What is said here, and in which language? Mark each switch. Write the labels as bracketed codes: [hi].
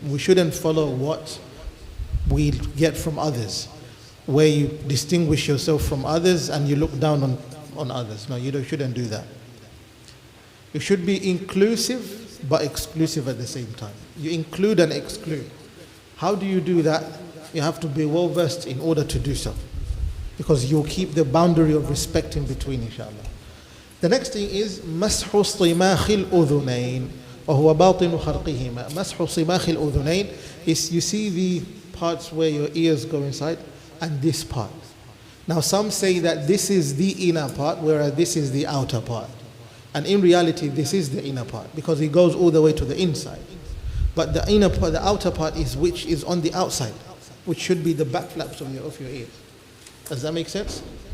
[en] We shouldn't follow what we get from others, where you distinguish yourself from others and you look down on others. No, you shouldn't do that. You should be inclusive but exclusive at the same time. You include and exclude. How do you do that? You have to be well versed in order to do so, because you'll keep the boundary of respect in between, inshallah. The next thing is [ar] مسح صماخ الأذنين وهو باطن خرقهما. مسح صماخ الأذنين [en] is, you see the parts where your ears go inside and this part. Now some say that this is the inner part, whereas this is the outer part. And in reality, this is the inner part because it goes all the way to the inside. But the inner part, the outer part is which is on the outside, which should be the back flaps of your ears. Does that make sense?